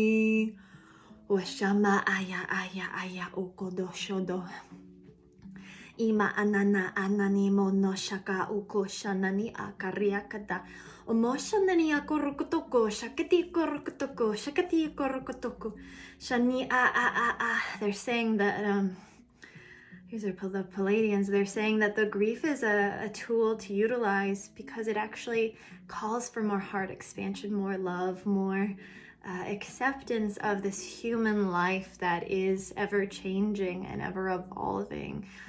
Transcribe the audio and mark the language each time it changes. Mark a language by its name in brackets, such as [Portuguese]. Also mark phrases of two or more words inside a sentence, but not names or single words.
[English] Washama aya okodo shodo. Ima anana anani mo no shaka uko shanani akariakada. Omoshanani akorokotoko, shakati korokotoko, shakati korokotoko. Shani a. They're saying that these are the Palladians. They're saying that the grief is a tool to utilize because it actually calls for more heart expansion, more love, more acceptance of this human life that is ever changing and ever evolving.